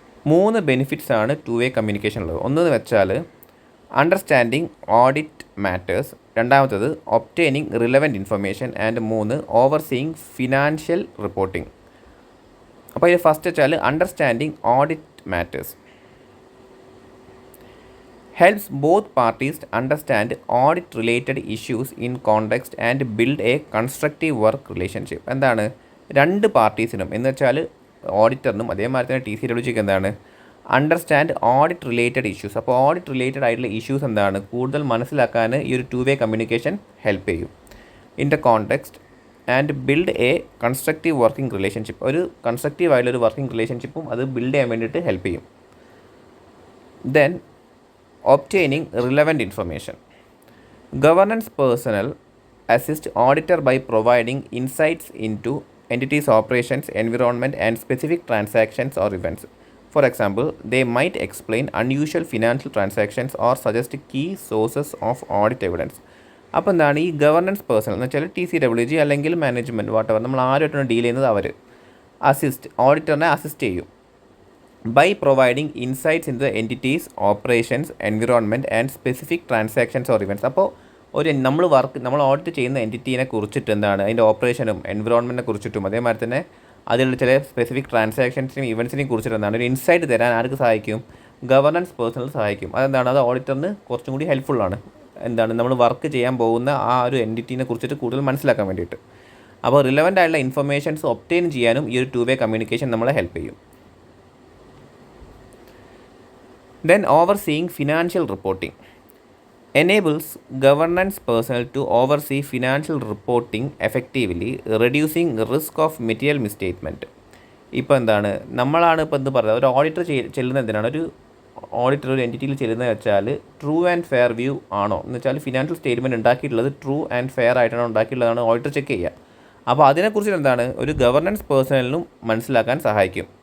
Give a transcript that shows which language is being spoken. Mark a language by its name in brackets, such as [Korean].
[Malayalam] മൂന്ന് ബെനിഫിറ്റ്സ് ആണ് to way communication ഉള്ളത്. ഒന്നെന്ന് വെച്ചാൽ അണ്ടർസ്റ്റാൻഡിങ് ഓഡിറ്റ് മാറ്റേഴ്സ്, രണ്ടാമത്തത് ഒബ്റ്റെയിനിങ് റിലവൻറ്റ് ഇൻഫർമേഷൻ, ആൻഡ് മൂന്ന് ഓവർസീയിങ് ഫിനാൻഷ്യൽ റിപ്പോർട്ടിംഗ്. അപ്പോൾ ഇത് ഫസ്റ്റ് വെച്ചാൽ [English] Understanding audit matters helps both parties to understand audit related issues in context and build a constructive work relationship. [Malayalam] എന്താണ് രണ്ട് പാർട്ടീസിനും എന്ന് വെച്ചാൽ ഓഡിറ്ററിനും അതേമാതിരി തന്നെ TCWGക്ക് അണ്ടർസ്റ്റാൻഡ് ഓഡിറ്റ് റിലേറ്റഡ് ഇഷ്യൂസ്. അപ്പോൾ ഓഡിറ്റ് റിലേറ്റഡ് ആയിട്ടുള്ള ഇഷ്യൂസ് കൂടുതൽ മനസ്സിലാക്കാൻ ഈ ഒരു ടു വേ കമ്മ്യൂണിക്കേഷൻ ഹെൽപ്പ് ചെയ്യും. [English] in the context and build a constructive working relationship, [Malayalam] ഒരു കൺസ്ട്രക്റ്റീവ് ആയിട്ടുള്ളൊരു വർക്കിംഗ് റിലേഷൻഷിപ്പും അത് ബിൽഡ് ചെയ്യാൻ വേണ്ടിയിട്ട് ഹെൽപ്പ് ചെയ്യും. [English] Then obtaining relevant information. Governance personnel assist auditor by providing insights into entities' operations, environment, and specific transactions or events. For example, they might explain unusual financial transactions or suggest key sources of audit evidence. [Malayalam] അപ്പോൾ എന്താണ് ഈ governance person എന്ന് വെച്ചാൽ TCWG അല്ലെങ്കിൽ management whatever നമ്മൾ ആരുമായിട്ടാണ് deal ചെയ്യുന്നത് അവർ ഓഡിറ്ററിനെ assist ചെയ്യും [English] By providing insights in the entity's operations environment and specific transactions or events. [Malayalam] അപ്പോൾ നമ്മൾ ഓഡിറ്റ് ചെയ്യുന്ന എൻറ്റിറ്റീനെ കുറിച്ചിട്ട് എന്താണ് അതിൻ്റെ ഓപ്പറേഷനും എൻവിറോൺമെൻറ്റിനെ കുറിച്ചിട്ടും അതേമാതിരി തന്നെ അതിലുള്ള ചില സ്പെസിഫിക് ട്രാൻസാക്ഷൻസിനും ഇവൻറ്റ്സിനെയും കുറിച്ചിട്ട് എന്താണ് ഒരു ഇൻസൈറ്റ് തരാൻ ആർക്ക് സഹായിക്കും? ഗവർണൻസ് പേഴ്സണൽ സഹായിക്കും. അതെന്താണ് അത് ഓഡിറ്ററിന് കുറച്ചും കൂടി ഹെൽപ്ഫുള്ളാണ്. എന്താണ് നമ്മൾ വർക്ക് ചെയ്യാൻ പോകുന്ന ആ ഒരു എൻറ്റിറ്റീനെ കുറിച്ചിട്ട് കൂടുതൽ മനസ്സിലാക്കാൻ വേണ്ടിയിട്ട്. അപ്പോൾ റിലവൻ്റ് ആയിട്ടുള്ള ഇൻഫർമേഷൻസ് ഒബ്റ്റെയിൻ ചെയ്യാനും ഈ ഒരു 2-way കമ്മ്യൂണിക്കേഷൻ നമ്മളെ ഹെൽപ്പ് ചെയ്യും. [English] Then overseeing financial reporting enables governance personnel to oversee financial reporting effectively, reducing risk of material misstatement. [Malayalam] ഇപ്പോൾ എന്താണ് നമ്മളാണ് ഇപ്പോൾ എന്ത് പറയുക, ഒരു ഓഡിറ്റർ ചെല്ലുന്നത് എന്തിനാണ്? ഒരു ഓഡിറ്റർ ഒരു എൻറ്റിറ്റിയിൽ ചെല്ലുന്നത് വെച്ചാൽ ട്രൂ ആൻഡ് ഫെയർ വ്യൂ ആണോ എന്ന് വെച്ചാൽ ഫിനാൻഷ്യൽ സ്റ്റേറ്റ്മെൻറ്റ് ഉണ്ടാക്കിയിട്ടുള്ളത് ട്രൂ ആൻഡ് ഫെയർ ആയിട്ടാണോ ഉണ്ടാക്കിയിട്ടുള്ളതാണ് ഓഡിറ്റർ ചെക്ക് ചെയ്യുക. അപ്പോൾ അതിനെക്കുറിച്ച് എന്താണ് ഒരു ഗവർണൻസ് പേഴ്സണലിനും മനസ്സിലാക്കാൻ സഹായിക്കും.